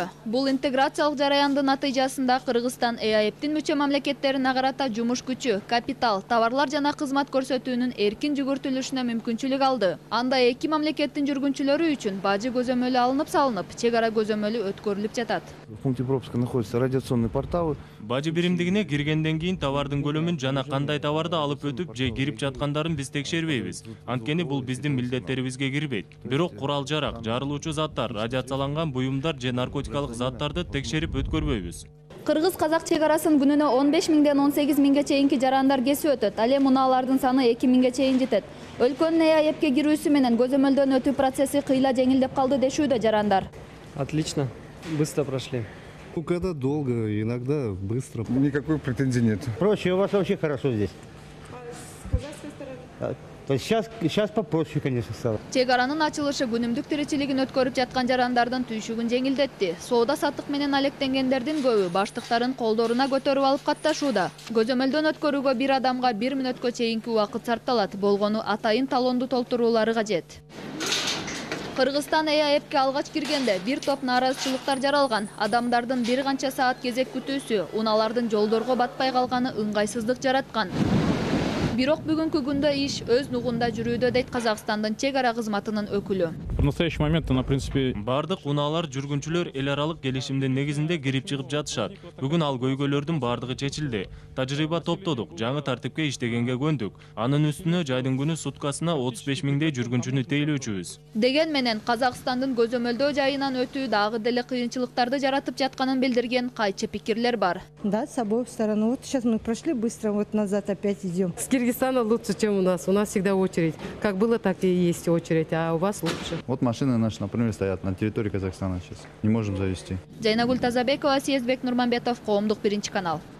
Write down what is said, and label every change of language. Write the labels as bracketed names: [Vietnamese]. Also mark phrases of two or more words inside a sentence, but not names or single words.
[Kyrgyz] Бул интеграциялык жараяндын натыйжасында Кыргызстан ЭАЭПтин мүчө мамлекеттерине карата жумуш күчү, капитал, товарлар жана кызмат көрсөтүүнүн эркин жүгүртүлүшүнө мүмкүнчүлүк алды. Анда эки мамлекеттин жүргүнчүлөрү үчүн бажы көзөмөлү алынып салынып, чек ара көзөмөлү өткөрүлүп жатат. [Russian] В пункте пропуска находятся радиационные порталы. [Kyrgyz] Бажы биримдигине киргенден кийин товардын көлөмүн жана кандай товарды алып өтүп же кирип жаткандарын биз текшербейбиз. Анткени бул биздин милдеттерибизге кирбейт. Бирок курал-жарак, жарылуучу заттар, радиацияланган буюмдар же наркотикалык заттарды текшерип өткөрбөйбүз. Кыргыз-казак чек арасын күнүнө 15 миңден 18 миңге чейинки жарандар кесип өтөт. Ал эми унаалардын саны 2 миңге чейин жетет. Өлкөнүн ЭАЭПке кирүүсү менен көзөмөлдөн өтүү процесси кыйла жеңилдеп калды дешүүдө жарандар. [Russian] Отлично, быстро прошли. Когда долго, иногда быстро. Никакой претензий нет. Проще, у вас вообще хорошо здесь. С казахской стороны? То есть сейчас попроще, конечно, стало. [Kyrgyz] Чек аранын ачылышы күнүмдүк тиричилигин өткөрүп жаткан жарандардын түйшүгүн жеңилдетти. Соода саттык менен алектенгендердин көбү баштыктарын колдоруна көтөрүп алып катташууда. Көзөмөлдөн өткөрүүгө бир адамга 1 мүнөткө чейинки убакыт сарпталат. Болгону атайын талонду толтуруулары кажет. Кыргызстан ЭАЭПке алгач киргенде бир топ нааразычылыктар жаралган. Адамдардын бир канча саат кезек күтүүсү, унаалардын жолдорго батпай калганы ыңгайсыздык жараткан. Бирок бүгүнкү күндө иш өз нугунда жүрүүдө, дейт Казакстандын чек ара кызматынын өкүлү. [Russian] В настоящий момент она, в принципе, [Kyrgyz] бардык унаалар жүргүнчүлөр эл аралык келишимдин негизинде кирип чыгып жатышат. Бүгүн ал көйгөйлөрдүн бардыгы чечилди. Тажрыйба топтодук, жаңы тартипке иштегенге көндүк. Анын үстүнө жайдын күнү суткасына 35 миңдей жүргүнчүнү тейлөөчүбүз. Деген менен Казакстандын көзөмөлдөө жайынан өтүү дагы деле кыйынчылыктарды жаратып жатканын билдирген кайчы пикирлер бар. [Russian] Да, с обоих сторон. Вот сейчас мы прошли быстро, вот назад опять идем. С Киргизстана лучше, чем у нас. У нас всегда очередь. Как было, так и есть очередь, а у вас лучше. Вот машины наши, например, стоят на территории Казахстана сейчас. Не можем завести. [Kyrgyz] Жайнагүл Тазабекова, Съездбек Нурманбетов, Коомдук, Биринчи канал.